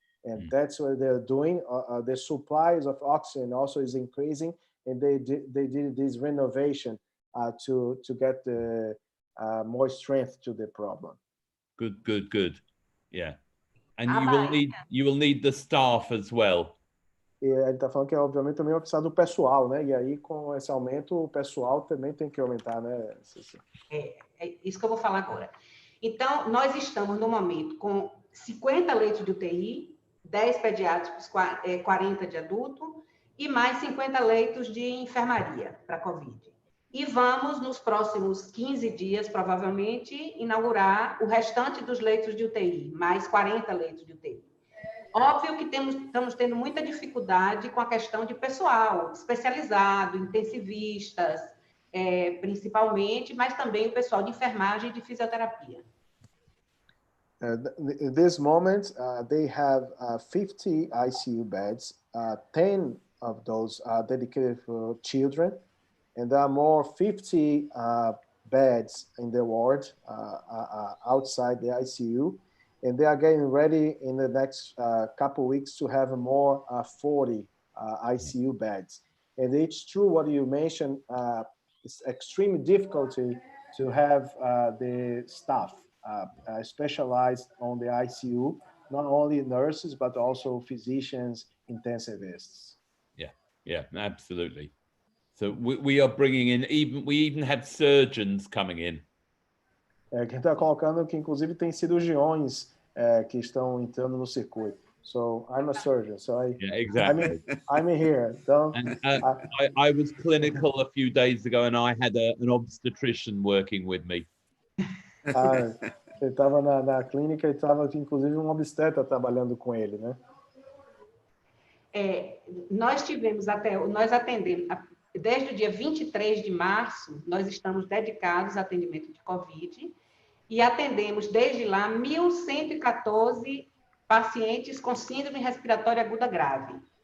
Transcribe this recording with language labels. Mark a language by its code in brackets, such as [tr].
[en] And that's what they're doing. The supplies of oxygen also is increasing, and they did this renovation to get the more strength to the problem. Good. Yeah. And you will need the staff as well. [pt] E ele está falando que, obviamente, também vai precisar do pessoal, né? E aí, com esse aumento, o pessoal também tem que aumentar, né? É isso que eu vou falar agora. Então, nós estamos, no momento, com 50 leitos de UTI, 10 pediátricos, 40 de adulto, e mais 50 leitos de enfermaria para Covid. E vamos, nos próximos 15 dias, provavelmente, inaugurar o restante dos leitos de UTI, mais 40 leitos de UTI. Óbvio que estamos tendo muita dificuldade com a questão de pessoal especializado, intensivistas, principalmente, mas também o pessoal de enfermagem e de fisioterapia. [en] In this moment, they have 50 ICU beds. 10 of those are dedicated for children, and there are more 50 beds in the ward outside the ICU, and they are getting ready in the next couple weeks to have more 40 ICU beds. And it's true what you mentioned, it's extremely difficulty to have the staff specialized on the ICU, not only nurses, but also physicians, intensivists. Yeah, absolutely. So we are bringing in, we even have surgeons coming in. [pt] Quem está colocando que inclusive tem cirurgiões que estão entrando no circuito. [en] So I'm a surgeon, so exactly. I'm here. So, and, I was clinical a few days ago, and I had an obstetrician working with me. [pt] Ele estava na clínica e estava inclusive obstetra trabalhando com ele, né? Nós atendemos, desde o dia 23 de março, nós estamos dedicados ao atendimento de Covid e atendemos desde lá 1.114 pacientes com síndrome respiratória aguda grave.